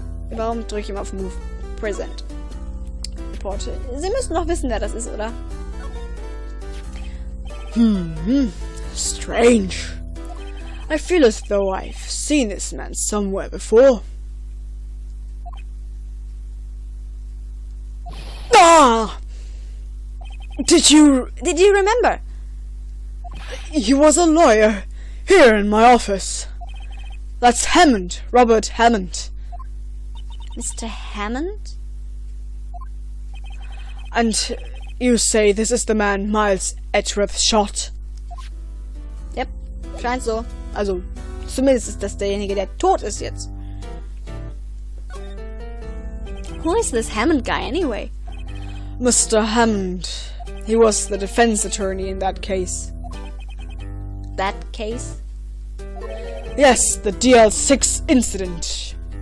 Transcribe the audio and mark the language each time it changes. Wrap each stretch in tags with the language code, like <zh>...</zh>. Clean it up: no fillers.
<de>Warum drücke ich immer auf Move? Present. Report. Sie müssen doch wissen, wer das ist, oder?</de> <en>Strange. I feel as though I've seen this man somewhere before. Ah! Did you remember? He was a lawyer here in my office. That's Hammond, Robert Hammond. Mr. Hammond? And you say this is the man Miles Edgeworth shot?</en> <de>Yep, scheint so. Also, zumindest ist das derjenige, der tot ist jetzt.</de> <en>Who is this Hammond guy anyway? Mr. Hammond. He was the defense attorney in that case. That case? Yes, the DL6 incident.</en>